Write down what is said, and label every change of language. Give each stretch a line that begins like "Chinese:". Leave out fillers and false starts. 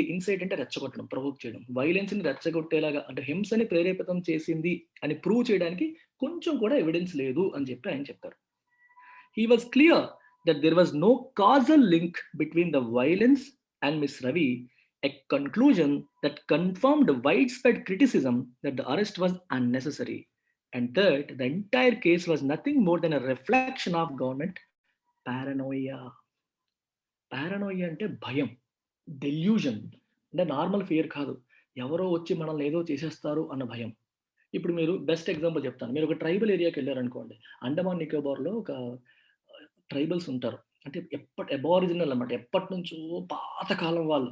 Telugu: Insight అంటే రెచ్చగొట్టడం, provoke చేయడం. వైలెన్స్‌ని రెచ్చగొట్టేలాగా అంటే హింసని ప్రేరేపితం చేసింది అని ప్రూవ్ చేయడానికి కొంచెం కూడా ఎవిడెన్స్ లేదు అని చెప్పి ఆయన చెప్తారు.
English: He was clear that there was no causal link between the violence and Miss Ravi, a conclusion that confirmed widespread criticism that the arrest was unnecessary and that the entire case was nothing more than a reflection of government paranoia.
Telugu: Paranoia అంటే భయం, delusion అంటే normal fear కాదు. ఎవరో వచ్చి మనల్ని ఏదో చేసేస్తారు అన్న భయం. ఇప్పుడు మీరు బెస్ట్ ఎగ్జాంపుల్ చెప్తాను. మీరు ఒక ట్రైబల్ ఏరియాకి వెళ్లారనుకోండి. అండమాన్ నికోబార్‌లో ఒక ట్రైబల్స్ ఉంటారు. అంటే అబారిజినల్ అన్నమాట. ఎప్పటినుంచో పాతకాలం వాళ్ళు.